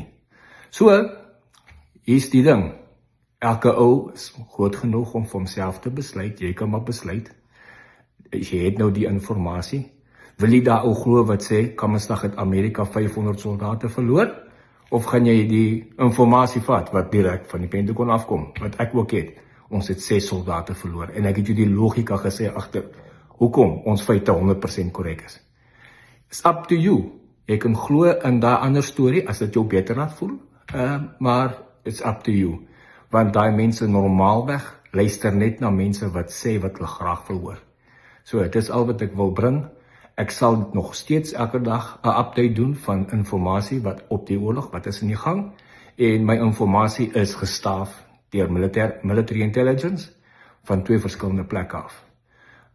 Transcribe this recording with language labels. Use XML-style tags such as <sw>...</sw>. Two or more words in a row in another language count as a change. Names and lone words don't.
<af>So, hier's die ding, elke ou is groot genoeg om vir homself te besluit, jy kan maar besluit, as jy het nou die informasie, wil jy daar ou glo wat sê, Kamsdag het Amerika 500 soldate verloor, of gaan jy die informasie vat, wat direk van die Pentagon afkom, wat ek ook het, ons het 6 soldate verloor, en ek het jou die logika gesê agter, hoekom ons feite 100% korrek is.</af> <en>It's up to you,</en> <af>jy kan glo in daai ander storie, as dit jou beter laat voel, maar</af> <en>it's up to you,</en> <af>want daai mense normaalweg luister net na mense wat sê wat hulle graag wil hoor. So, dit is al wat ek wil bring. Ek sal nog steeds elke dag 'n update doen van informasie wat op die oorlog, wat is in die gang, en my informasie is gestaaf deur</af> <en>military intelligence</en> <af>van 2 verskillende plekke af.</af>